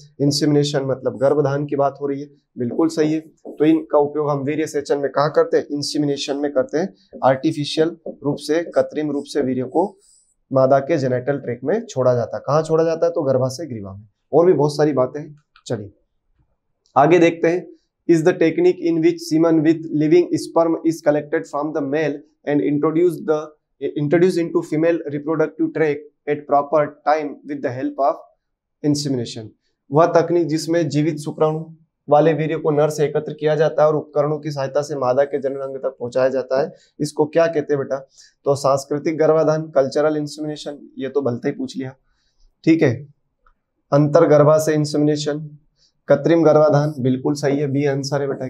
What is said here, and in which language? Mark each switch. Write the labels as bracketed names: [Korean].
[Hindi] Insemination मतलब गर्भधान की बात हो रही है, बिल्कुल सही है। तो इनका उपयोग हम वीर्य सेचन में कहाँ करते हैं? इंसेमिनेशन में करते हैं। आर्टिफिशियल रूप से, कृत्रिम रूप से वीर्य को मादा के जेनेटल ट्रैक्ट में छोड़ा जाता है। कहाँ छोड़ा जाता है? तो गर्भाशय ग्रीवा में। और भी बहुत सारी बातें हैं, चलिए आगे देखते हैं। [English] is the technique in which semen with living sperm is collected from the male and introduced into female reproductive tract at proper time with the help of insemination। [Hindi] वह तकनीक जिसमें जीवित शुक्राणु वाले वीर्य को नर से एकत्र किया जाता है और उपकरणों की सहायता से मादा के जननांग तक पहुंचाया जाता है, इसको क्या कहते हैं बेटा? तो सांस्कृतिक गर्भाधान, कल्चरल इंसेमिनेशन, ये तो भलते ही पूछ लिया, ठीक है। अंतर गर्भाशय इंसेमिनेशन, कृत्रिम गर्भाधान, बिल्कुल सही है, बी आंसर है बेटा।